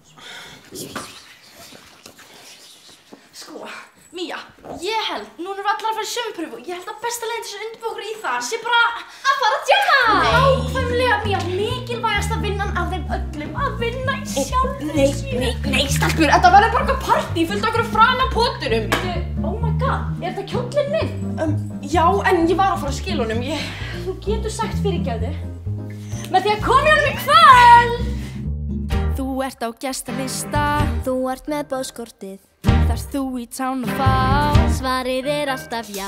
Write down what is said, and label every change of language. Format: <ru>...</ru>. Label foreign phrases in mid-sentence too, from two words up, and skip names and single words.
<is>Sko, Mía, ég held, núna erum við allar að fara í sömupröfu og ég held að besta leiðin til að undirbúa okkur í það sé bara að fara að djamma! Nákvæmlega, Mía, mikilvægasta vinnan af þeim öllum, að vinna í sjálfum sér. Nei, stelpur, þetta verður bara eitthvað partí fullt okkur fram á pottunum.</is> <en>Oh my god,</en> <is>er þetta kjóllinn minn? Já, en ég var að fara að skila honum. Þú getur sagt fyrirgefðu með því að koma honum í kvöld! Þú ert á gestalista, Þú ert með boðskortið, þarft þú í tán að fá. svarið er alltaf já.</is>